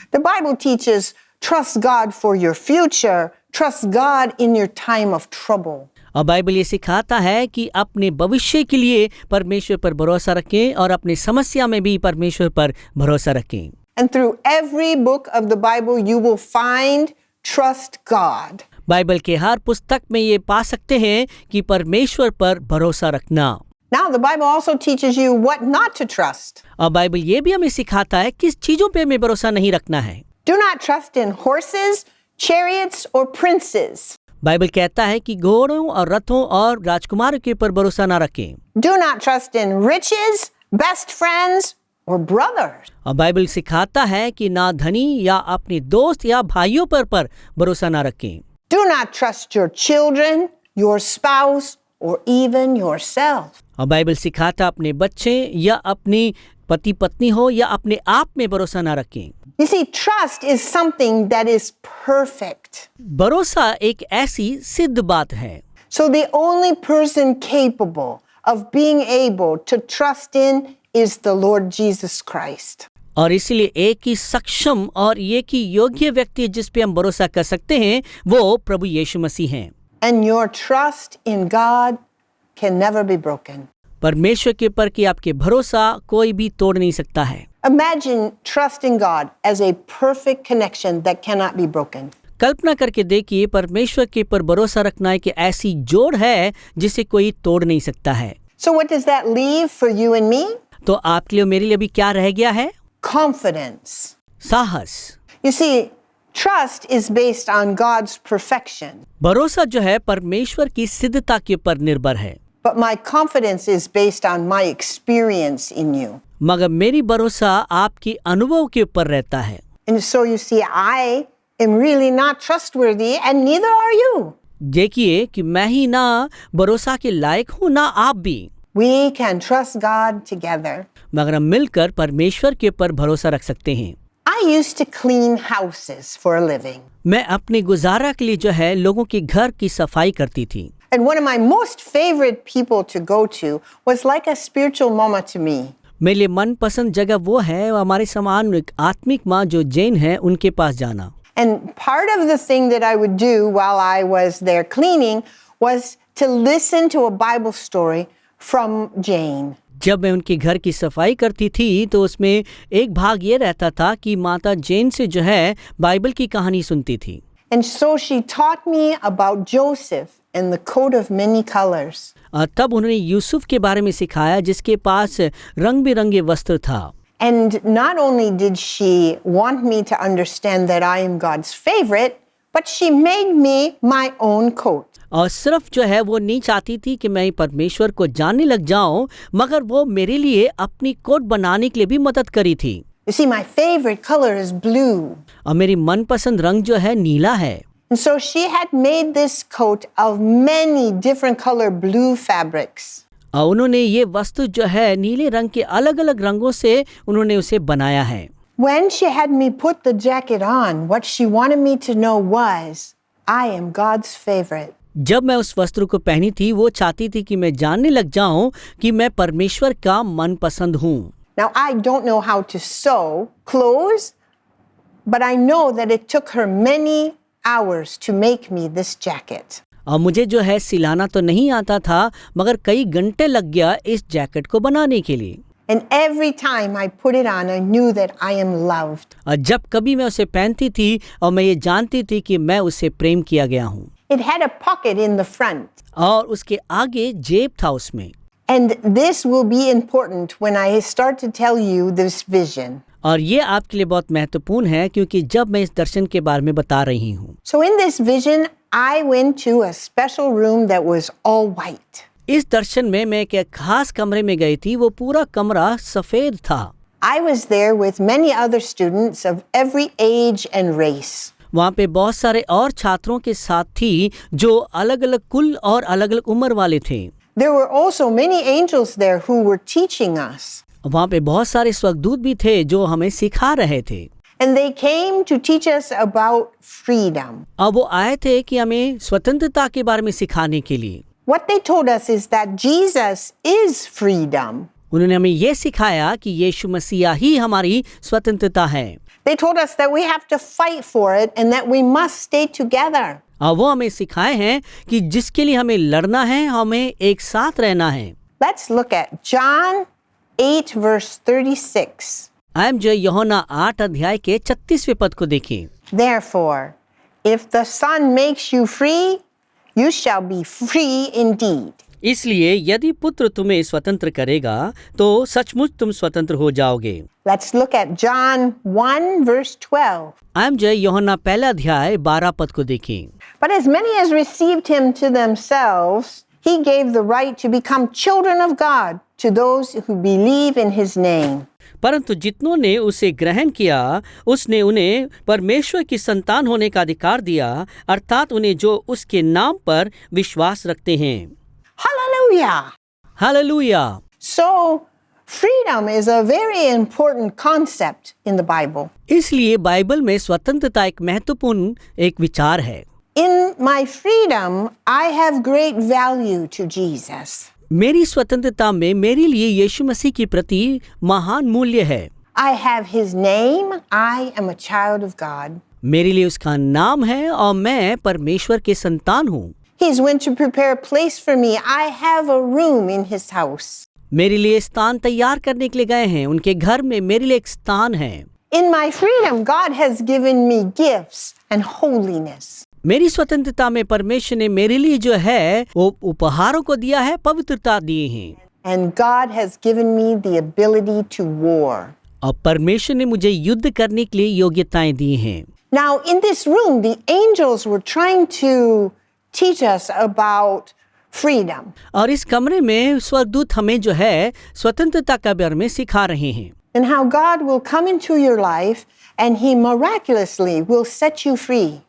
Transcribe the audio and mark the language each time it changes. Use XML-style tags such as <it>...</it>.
<en>The Bible teaches, "Trust God for your future, trust God in your time of trouble."</en> <hi>और Bible ये सिखाता है कि अपने भविष्य के लिए परमेश्वर पर भरोसा रखें और अपनी समस्या में भी परमेश्वर पर भरोसा रखें।</hi> <en>And through every book of the Bible you will find trust God.</en> <hi>Bible के हर पुस्तक में ये पा सकते हैं कि परमेश्वर पर भरोसा रखना।</hi> <en>Now the Bible also teaches you what not to trust.</en> <hi>और बाइबल ये भी हमें सिखाता है किस चीजों पे हमें भरोसा नहीं रखना है।</hi> <en>Do not trust in horses, chariots or princes.</en> <hi>Bible कहता है कि घोड़ों और रथों और राजकुमारों के ऊपर भरोसा ना रखें।</hi> <en>Do not trust in riches, best friends or brothers.</en> <hi>और बाइबल सिखाता है कि ना धनी या अपने दोस्त या भाइयों पर भरोसा ना रखें।</hi> <en>Do not trust your children, your spouse or even yourself.</en> <hi>और बाइबल सिखाता अपने बच्चे या अपनी पति पत्नी हो या अपने आप में भरोसा ना रखें।</hi> <en>You see, trust is something that is perfect.</en> <hi>भरोसा एक ऐसी सिद्ध बात है।</hi> <en>So the only person capable of being able to trust in is the Lord Jesus Christ.</en> <hi>और इसलिए एक ही सक्षम और एक ही योग्य व्यक्ति जिस पे हम भरोसा कर सकते हैं वो प्रभु यीशु मसीह हैं।</hi> <en>And your trust in God can never be broken.</en> <hi>परमेश्वर के ऊपर कि आपके भरोसा कोई भी तोड़ नहीं सकता है।</hi> <en>Imagine trusting God as a perfect connection that cannot be broken.</en> <hi>कल्पना करके देखिए परमेश्वर के ऊपर भरोसा रखना एक ऐसी जोड़ है जिसे कोई तोड़ नहीं सकता है।</hi> <en>So what does that leave for you and me?</en> <hi>तो आपके लिए मेरे लिए भी क्या रह गया है?</hi> <en>Confidence.</en> <hi>साहस।</hi> <en>You see, trust is based on God's perfection,</en> <hi>भरोसा जो है परमेश्वर की सिद्धता के ऊपर निर्भर है,</hi> <en>but my confidence is based on my experience in you.</en> <hi>मगर मेरी भरोसा आपकी अनुभव के ऊपर रहता है।</hi> <en>And so you see, I am really not trustworthy and neither are you.</en> <hi>देखिए कि मैं ही ना भरोसा के लायक हूँ ना आप भी,</hi> <en>We can trust God together.</en> <hi>मगर हम मिलकर परमेश्वर के ऊपर भरोसा रख सकते हैं।</hi> <en>I used to clean houses for a living.</en> <hi>मैं अपने गुजारा के लिए जो है लोगों के घर की सफाई करती थी।</hi> <en>And one of my most favorite people to go to was like a spiritual mama to me.</en> <hi>मेरे लिए मनपसंद जगह वो है हमारे समान एक आत्मिक माँ जो जैन है उनके पास जाना।</hi> <en>And part of the thing that I would do while I was there cleaning was to listen to a Bible story from Jane.</en> <hi>जब मैं उनके घर की सफाई करती थी तो उसमें एक भाग ये रहता था कि माता जैन से जो है बाइबल की कहानी सुनती थी।</hi> <en>And so she taught me about Joseph and the coat of many colors.</en> <hi>तब उन्होंने यूसुफ के बारे में सिखाया जिसके पास रंग बिरंगे वस्त्र था।</hi> <en>And not only did she want me to understand that I am God's favorite, but she made me my own coat.</en> <hi>और सिर्फ जो है वो नहीं चाहती थी कि मैं परमेश्वर को जानने लग जाऊं, मगर वो मेरे लिए अपनी कोट बनाने के लिए भी मदद करी थी।</hi> <en>You see, my favorite color is blue.</en> <hi>और मेरी मनपसंद रंग जो है नीला है।</hi> <en>And so she had made this coat of many different color blue fabrics.</en> <hi>और उन्होंने ये वस्तु जो है नीले रंग के अलग अलग रंगों से उन्होंने उसे बनाया है।</hi> <en>When she had me put the jacket on, what she wanted me to know was, I am God's favorite.</en> <hi>जब मैं उस वस्त्र को पहनी थी वो चाहती थी कि मैं जानने लग जाऊं कि मैं परमेश्वर का मनपसंद हूँ।</hi> <en>Now, I don't know how to sew clothes, but I know that it took her many hours to make me this jacket.</en> <hi>और मुझे जो है सिलाना तो नहीं आता था, मगर कई घंटे लग गया इस जैकेट को बनाने के लिए।</hi> <en>And every time I put it on, I knew that I am loved.</en> <hi>और जब कभी मैं उसे पहनती थी और मैं ये जानती थी कि मैं उससे प्रेम किया गया हूँ।</hi> <en>It had a pocket in the front.</en> <hi>और उसके आगे जेब था उसमें।</hi> <en>And this will be important when I start to tell you this vision.</en> <hi>और ये आपके लिए बहुत महत्वपूर्ण है क्योंकि जब मैं इस दर्शन के बारे में बता रही हूँ।</hi> <en>So in this vision, I went to a special room that was all white.</en> <hi>इस दर्शन में मैं एक खास कमरे में गई थी, वो पूरा कमरा सफेद था।</hi> <en>I was there with many other students of every age and race.</en> <hi>वहाँ पे बहुत सारे और छात्रों के साथ थी जो अलग अलग कुल और अलग अलग उम्र वाले थे।</hi> <en>There were also many angels there who were teaching us.</en> <hi>वहाँ पे बहुत सारे स्वर्गदूत भी थे जो हमें सिखा रहे थे।</hi> <en>And they came to teach us about freedom.</en> <hi>अब वो आए थे कि हमें स्वतंत्रता के बारे में सिखाने के लिए।</hi> <en>What they told us is that Jesus is freedom.</en> <hi>उन्होंने हमें ये सिखाया कि यीशु मसीहा ही हमारी स्वतंत्रता है।</hi> <en>They told us that we have to fight for it and that we must stay together.</en> <hi>और वो हमें सिखाए हैं कि जिसके लिए हमें लड़ना है, हमें एक साथ रहना है।</hi> <en>Let's look at John 8 verse 36.</en> <hi>हम जो यूहन्ना 8 अध्याय के 36वें पद को देखें।</hi> <en>Therefore, if the Son makes you free, you shall be free indeed.</en> <hi>इसलिए यदि पुत्र तुम्हें स्वतंत्र करेगा तो सचमुच तुम स्वतंत्र हो जाओगे।</hi> <en>Let's look at John 1 verse 12.</en> <hi>हम जो यूहन्ना पहला अध्याय 12 पद को देखें।</hi> <en>But as many as received him to themselves, he gave the right to become children of God to those who believe in his name.</en> <hi>परंतु जितनों ने उसे ग्रहण किया उसने उन्हें परमेश्वर की संतान होने का अधिकार दिया, अर्थात उन्हें जो उसके नाम पर विश्वास रखते हैं।</hi> <en>Hallelujah!</en> <hi>Hallelujah.</hi> <en>So, freedom is a very important concept in the Bible.</en> <hi>इसलिए बाइबल में स्वतंत्रता एक महत्वपूर्ण एक विचार है।</hi> <en>In my freedom, I have great value to Jesus.</en> <hi>मेरी स्वतंत्रता में मेरे लिए यीशु मसीह के प्रति महान मूल्य है।</hi> <en>I have his name. I am a child of God.</en> <hi>मेरे लिए उसका नाम है और मैं परमेश्वर के संतान हूँ।</hi> <en>He's went to prepare a place for me. I have a room in his house.</en> <hi>मेरे लिए स्थान तैयार करने के लिए गए हैं, उनके घर में मेरे लिए एक स्थान है।</hi> <en>In my freedom, God has given me gifts and holiness.</en> <hi>मेरी स्वतंत्रता में परमेश्वर ने मेरे लिए जो है वो उपहारों को दिया है, पवित्रता दिए हैं।</hi> <en>And God has given me the ability to war.</en> <hi>और परमेश्वर ने मुझे युद्ध करने के लिए योग्यताएं दी हैं।</hi> <en>Now, in this room, the angels were trying to teach us about freedom.</en> <hi>और इस कमरे में स्वर्गदूत हमें जो है स्वतंत्रता के बारे में सिखा रहे हैं।</hi> <en>And how God will come into your life and he miraculously will set you free.</en>